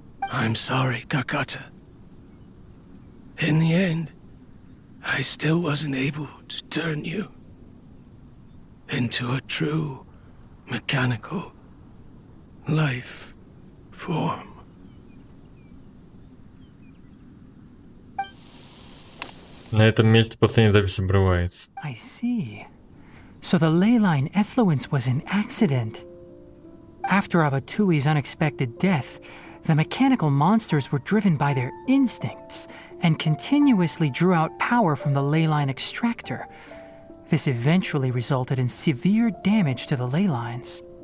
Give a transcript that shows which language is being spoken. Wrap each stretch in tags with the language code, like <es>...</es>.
<en>I'm sorry, Karkata. In the end, I still wasn't able to turn you into a true mechanical life form.</en> <ru>На этом месте последняя запись обрывается.</ru> <en>I see. So the ley line effluence was an accident. After Avatui's unexpected death, the mechanical monsters were driven by their instincts and continuously drew out power from the ley line extractor. This eventually resulted in severe damage to the ley lines.</en>